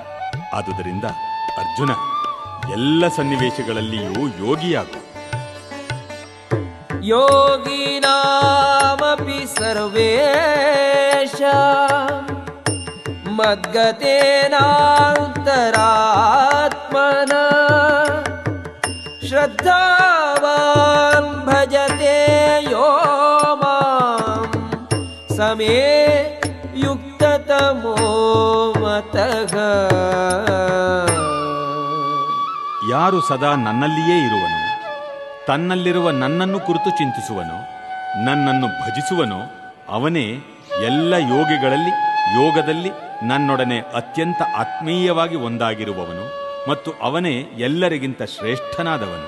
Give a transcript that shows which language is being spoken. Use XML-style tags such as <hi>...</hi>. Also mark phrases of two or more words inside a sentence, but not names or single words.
<kn>ಆದುದರಿಂದ ಅರ್ಜುನ, ಎಲ್ಲ ಸನ್ನಿವೇಶಗಳಲ್ಲಿಯೂ ಯೋಗಿಯಾಗು.</kn> <sa>ಯೋಗಿನಾಮಪಿ ಸರ್ವೇಷ ಮದ್ಗತೇನಾಂತರಾತ್ಮನ ಶ್ರದ್ಧಾವಾನ್ ಭಜತೆ ಯೋ ಮಾಂ ಸಮೇ ಯುಕ್ತತಮೋ ಮತಃ.</sa> <kn>ಯಾರು ಸದಾ ನನ್ನಲ್ಲಿಯೇ ಇರುವನು, ತನ್ನಲ್ಲಿರುವ ನನ್ನನ್ನು ಕುರಿತು ಚಿಂತಿಸುವನೋ, ನನ್ನನ್ನು ಭಜಿಸುವನೋ, ಅವನೇ ಎಲ್ಲ ಯೋಗಿಗಳಲ್ಲಿ ಯೋಗದಲ್ಲಿ ನನ್ನೊಡನೆ ಅತ್ಯಂತ ಆತ್ಮೀಯವಾಗಿ ಒಂದಾಗಿರುವವನು ಮತ್ತು ಅವನೇ ಎಲ್ಲರಿಗಿಂತ ಶ್ರೇಷ್ಠನಾದವನು.</kn>